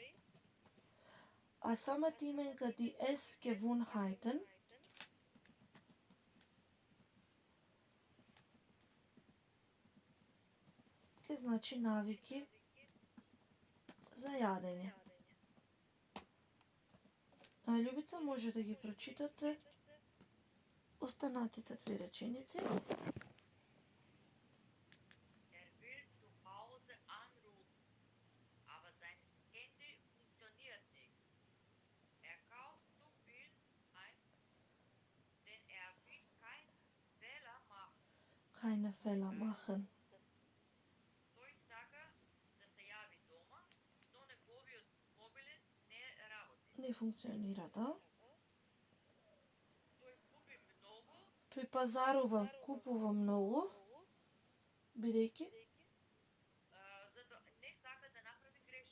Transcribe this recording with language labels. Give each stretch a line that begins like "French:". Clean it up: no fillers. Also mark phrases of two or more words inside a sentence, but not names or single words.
Macedonian: А самата именка
German: die Essgewohnheiten
Macedonian: ке значи навики за јадење. Љубица, може да ги прочитате останатите две реченици.
German: Er will zu Hause anrufen, aber sein Handy funktioniert nicht. Er kauft zu viel ein, denn er will keinen Fehler machen. Keine Fehler machen.
Macedonian: Той сака да се јави дома, но неговиот мобилен не работи. Не функционира, да? Той купи многу, Тој пазарува, купува многу, бидејќи зато не сака да направи грешка.